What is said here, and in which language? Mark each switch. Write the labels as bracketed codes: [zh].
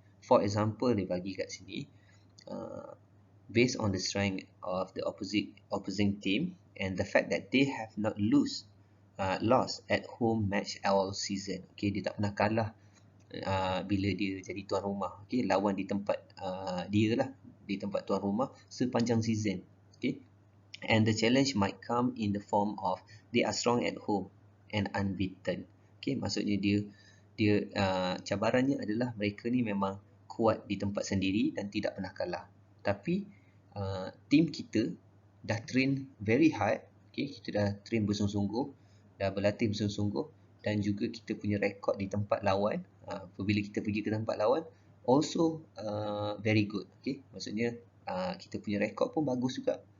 [en] For example, [ms] dia bagi kat sini, [en] based on the strength of the opposing team and the fact that they have not lost at home match all season. [ms] Okay, dia tak pernah kalah bila dia jadi tuan rumah. Okay, lawan di tempat dia lah, di tempat tuan rumah sepanjang season. [en] Okay, and the challenge might come in the form of they are strong at home and unbeaten. [ms] Okay, maksudnya dia cabarannya adalah mereka ni memang kuat di tempat sendiri dan tidak pernah kalah. Tapi team kita dah train [en] very hard. [ms] Okay, kita dah train bersungguh-sungguh, dah berlatih bersungguh-sungguh, dan juga kita punya rekod di tempat lawan. Apabila kita pergi ke tempat lawan, [en] also very good. [ms] Okay, maksudnya kita punya rekod pun bagus juga.